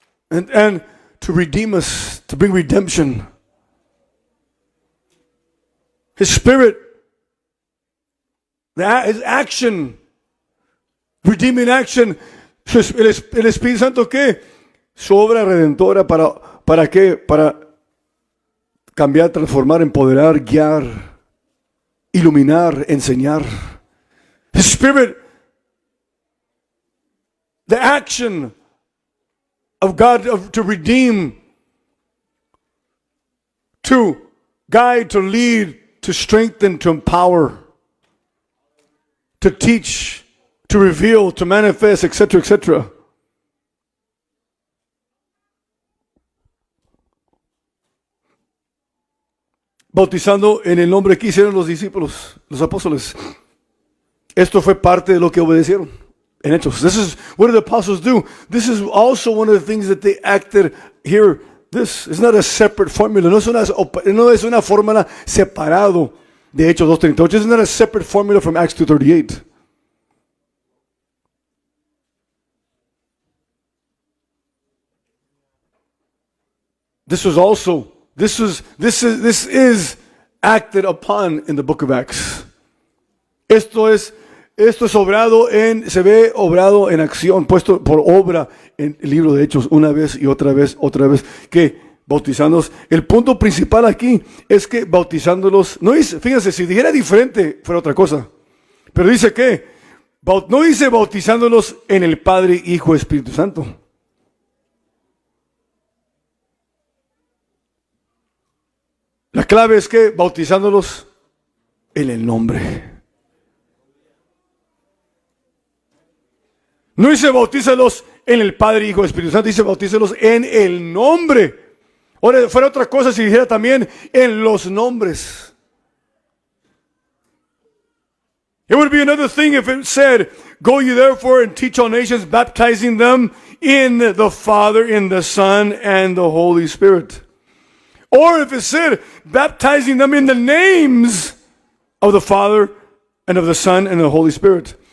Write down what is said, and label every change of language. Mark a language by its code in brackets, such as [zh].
[en] And to redeem us, to bring redemption. His Spirit, His action, redeeming action. [es] El Espíritu Santo, ¿qué? Su obra redentora, ¿para qué? Para cambiar, transformar, empoderar, guiar, iluminar, enseñar. [en] His Spirit, the action of God to redeem, to guide, to lead, to strengthen, to empower, to teach, to reveal, to manifest, etc., etc. [es] Bautizando en el nombre que hicieron los discípulos, los apóstoles. Esto fue parte de lo que obedecieron en Hechos. [en] This is what did the apostles do? This is also one of the things that they acted here. This is not a separate formula. [es] No es una fórmula separado de Hechos 2:38. [en] It's not a separate formula from Acts 2:38. This is acted upon in the book of Acts. [es] Esto es obrado se ve obrado en acción, puesto por obra en el libro de Hechos una vez y otra vez, que bautizándolos. El punto principal aquí es que bautizándolos, no dice, fíjense, si dijera diferente fuera otra cosa, pero dice que, no dice bautizándolos en el Padre, Hijo, Espíritu Santo. La clave es que bautizándolos en el nombre. No dice bautízalos en el Padre, Hijo, Espíritu Santo, dice bautízalos en el nombre. Ahora, fuera otra cosa si dijera también en los nombres. [en] It would be another thing if it said, go ye therefore and teach all nations, baptizing them in the Father, in the Son, and the Holy Spirit. Or if it said, baptizing them in the names of the Father, and of the Son, and the Holy Spirit.